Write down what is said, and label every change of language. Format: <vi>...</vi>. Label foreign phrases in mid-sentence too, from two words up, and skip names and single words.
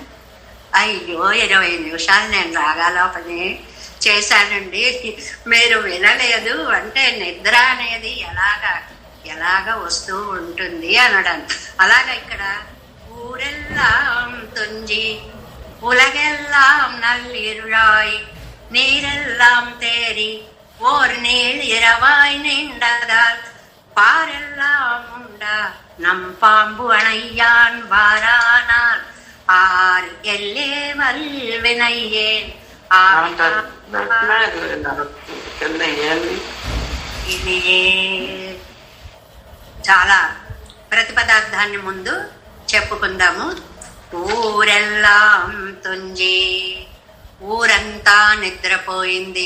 <te>అయ్యో 20 నిమిషాలు నేను రాగాలాపనే చేశానండి, మీరు వినలేదు అంటే నిద్ర అనేది ఎలాగ వస్తూ ఉంటుంది అనడానికి.</te> <ta>అలాగ ఇక్కడ ஊரெல்லாம் துஞ்சி உலகெல்லாம் நள்ளிருளாய் நீரெல்லாம் தேறி ஓர் நீள் இரவாய் நீண்டதால் பாரெல்லாம் உண்டா நம் பாம்பு அணையான் வாரானால் ஆர் எல்லே வல்வினையேன்.</ta> <te>ఇది చాలా ప్రతిపదార్థాన్ని ముందు చెప్పుకుందాము.</te> <ta>ஊரெல்லாம் துஞ்சி,</ta> <te>ఊరంతా నిద్రపోయింది.</te>